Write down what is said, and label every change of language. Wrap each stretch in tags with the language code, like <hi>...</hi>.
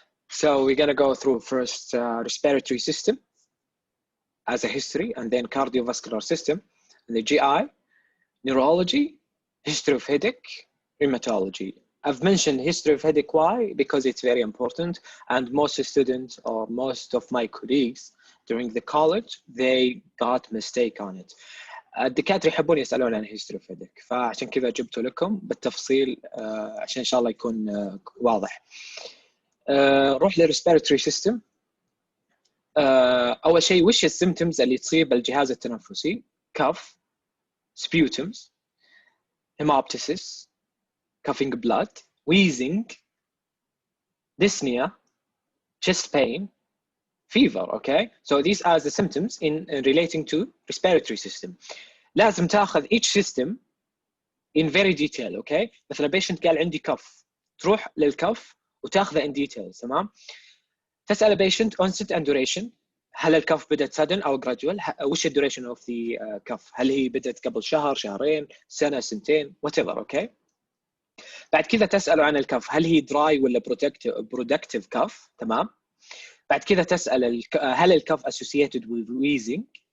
<en>So we're going to go through first respiratory system as a history, and then cardiovascular system, and the GI, neurology, history of headache, rheumatology. I've mentioned history of headache. Why? Because it's very important, and most students or most of my colleagues during the college, they got mistake on it.</en> <ar>الدكاترة يحبون يسألون عن</ar> <en>history of headache،</en> <ar>فعشان كذا جبته لكم بالتفصيل عشان إن شاء الله يكون واضح. روح للريسبيراتوري سيستم. أول شيء وش السيمتومز اللي تصيب الجهاز التنفسي؟ كف،</ar> <en>sputums, hemoptysis, coughing blood, wheezing, dyspnea, chest pain, fever. Okay, so these are the symptoms in relating to respiratory system.</en> <ar>لازم تاخذ</ar> <en>each system in very detail.</en> <ar>Okay, مثلا patient قال عندي كف، تروح للكف وتاخذه</ar> <en>in detail.</en> <ar>تمام. تسأل</ar> <en>patient onset and duration.</en> <ar>هل الكف بدأت sudden أو gradual؟ وش</ar> <en>duration of the</en> <ar>كف؟ هل هي بدأت قبل شهر، شهرين، سنة، سنتين، whatever.</ar> <en>Okay.</en> <ar>بعد كذا تسأله عن الكف، هل هي dry ولا productive كف؟ تمام. بعد كذا تسأل هل الكف</ar> <en>associated with wheezing?</en>